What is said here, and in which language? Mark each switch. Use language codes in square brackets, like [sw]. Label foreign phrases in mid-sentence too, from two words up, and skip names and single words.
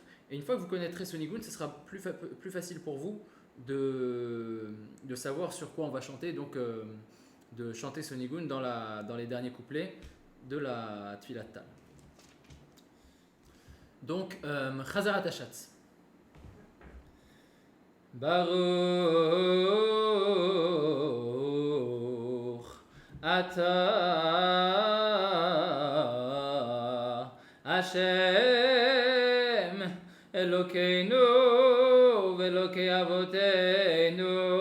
[fr] Et une fois que vous connaîtrez ce nigun, ce sera plus facile pour vous de savoir sur quoi on va chanter, donc de chanter ce nigun dans les derniers couplets de la Tfilat Tal. Donc, [he] חזרת הש"ץ. ברוך אתה ה' אלוקינו ואלוקי אבותינו